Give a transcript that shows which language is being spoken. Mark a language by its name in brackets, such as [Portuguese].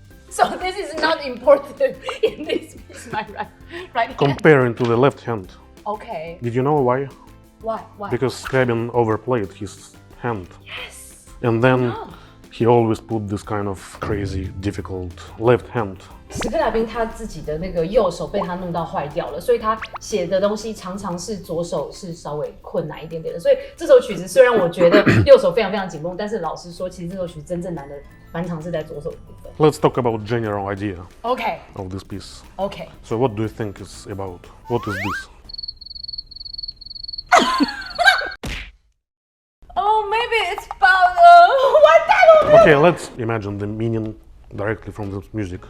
[English] So this is not important in this piece, my right hand. Comparing to the left hand. Okay. Did you know why? Why? Because Scriabin overplayed his hand. Yes. And then he always put this kind of crazy, difficult left hand. [Chinese] 史克里亚宾他自己的那个右手被他弄到坏掉了，所以他写的东西常常是左手是稍微困难一点点的。所以这首曲子虽然我觉得右手非常非常紧绷，但是老实说，其实这首曲真正难的蛮常是在左手的部分。 [English] Let's talk about general idea Okay. of this piece. Okay. So what do you think it's about? What is this? Oh, maybe it's about what type of Okay, let's imagine the meaning directly from this music.